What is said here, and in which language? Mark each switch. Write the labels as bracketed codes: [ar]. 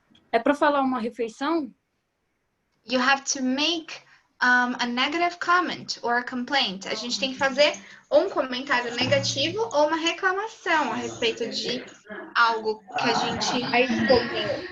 [pt] É para falar uma refeição? [en] you have to make a negative comment or a complaint. [pt] A gente tem que fazer um comentário negativo ou uma reclamação a respeito de algo que a gente comeu.